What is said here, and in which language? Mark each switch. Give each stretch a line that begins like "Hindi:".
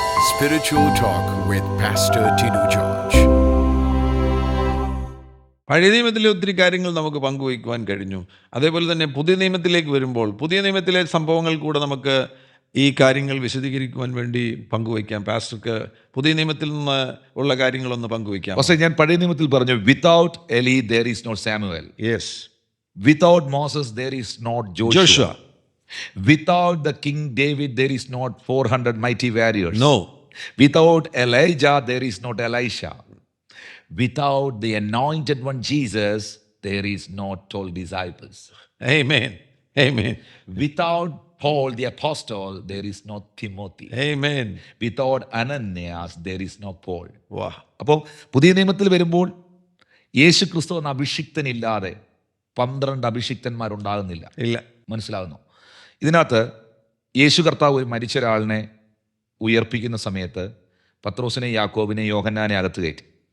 English: Spiritual Talk with Pastor Tinu George.
Malayalam: പഴയ നിയമത്തിലെ ഒത്തിരി കാര്യങ്ങൾ നമുക്ക് പങ്കുവയ്ക്കുവാൻ കഴിഞ്ഞു. അതേപോലെ തന്നെ പുതിയ നിയമത്തിലേക്ക് വരുമ്പോൾ പുതിയ നിയമത്തിലെ സംഭവങ്ങൾ കൂടെ നമുക്ക് ഈ കാര്യങ്ങൾ വിശദീകരിക്കുവാൻ വേണ്ടി പങ്കുവയ്ക്കാം. പാസ്റ്റർക്ക് പുതിയ നിയമത്തിൽ നിന്ന് ഉള്ള കാര്യങ്ങളൊന്ന് പങ്കുവയ്ക്കാം. പക്ഷേ ഞാൻ പഴയ നിയമത്തിൽ പറഞ്ഞു,
English: Without Eli there is no Samuel. Yes. Without Moses there is not Joshua. Without the King David there is not 400 mighty warriors. No. Without Elijah there is not Elisha. Without the anointed one Jesus there is not 12 disciples. Amen. Amen. Without Paul the apostle there is no Timothy. Amen. Without Ananias there is no Paul. വാ.
Malayalam: അപ്പോൾ പുതിയ നിയമത്തിൽ വരുമ്പോൾ യേശു ക്രിസ്തു എന്ന അഭിഷിക്തനില്ലാതെ 12 അഭിഷിക്തന്മാരുണ്ടാകുന്നില്ല. ഇല്ല. മനസ്സിലാകുന്നു? ഇതിനകത്ത് യേശു കർത്താവ് ഒരു മരിച്ച ഒരാളിനെ ഉയർപ്പിക്കുന്ന സമയത്ത് പത്രോസിനെ, യാക്കോബിനെ, യോഹന്നാനെ അകത്ത് കയറ്റി.